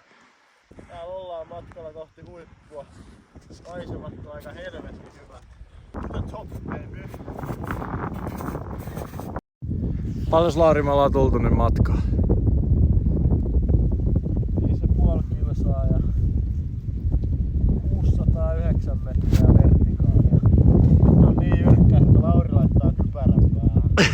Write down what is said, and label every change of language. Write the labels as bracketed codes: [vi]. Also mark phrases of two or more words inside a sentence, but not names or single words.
[fi] Täällä ollaan matkalla kohti huippua. Maisemat on aika helvetin hyvät. [en] The top, baby. [fi] Paljon Lauri me ollaan tultu nyt matkaan? 5,5 kilsaa ja 609 metriä vertikaalia. Nyt on niin jyrkkä, että Lauri laittaa kypärän päähän.